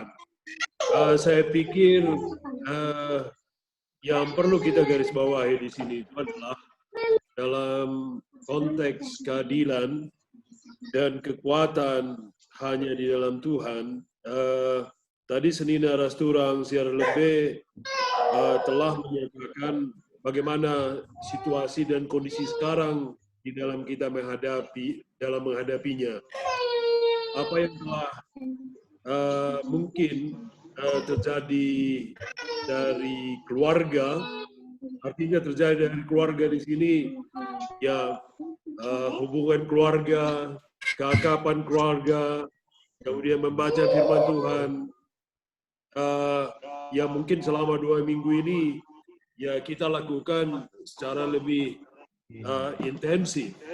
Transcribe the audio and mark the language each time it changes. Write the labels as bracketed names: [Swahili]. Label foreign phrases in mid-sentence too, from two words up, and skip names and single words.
[Indonesian] Saya pikir yang perlu kita garis bawahi di sini itu adalah dalam konteks keadilan dan kekuatan hanya di dalam Tuhan. Tadi [Batak Karo] senina rasturang siar [Indonesian] lebih telah menyatakan bagaimana situasi dan kondisi sekarang di dalam kita menghadapinya. Apa yang telah mungkin terjadi dari keluarga, artinya terjadi dari keluarga di sini, ya hubungan keluarga, keakraban keluarga, kemudian membaca firman Tuhan, yang mungkin selama 2 minggu ini ya kita lakukan secara lebih intensif.